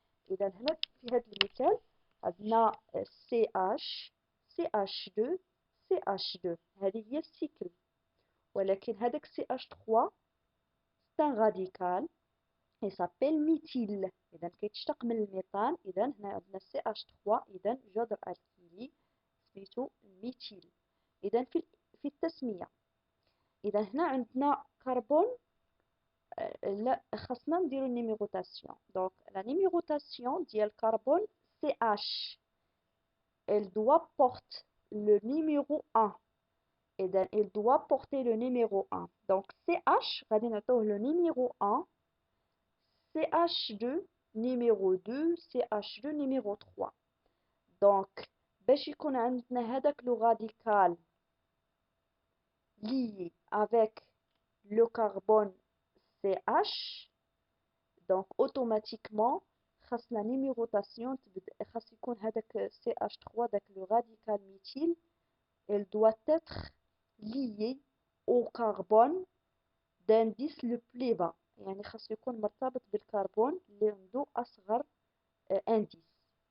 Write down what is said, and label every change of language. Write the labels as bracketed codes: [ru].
[ar] إذا هنا في هذا المثال عندنا CH2 CH2 هذه هي السيكل، ولكن هذاك CH3 [fr] c'est un radical il s'appelle méthyle. [ar] إذا كيتشتق من الميثان. إذا هنا عندنا CH3 إذا جذر الكيلي سميتو ميثيل. إذا في التسمية، إذا هنا عندنا كربون لا خاصنا نديرو النيميروتاسيون. دونك لا نيميروتاسيون ديال كربون [fr] CH elle doit porter le numéro 1. إذا il doit porter le numéro 1. donc CH [ar] غادي نعطوه [fr] le numéro 1، CH2 numéro 2، CH2 numéro 3. [ar] donc باش يكون عندنا هذاك لو راديكال lié avec le carbone CH، donc automatiquement خاصنا numérotation خاص يكون هذاك CH3 داك لو راديكال ميثيل [fr] elle doit être liée au carbone d'indice le plus bas، [ar] يعني خاص يكون مرتبط بالكربون اللي عنده أصغر انديس.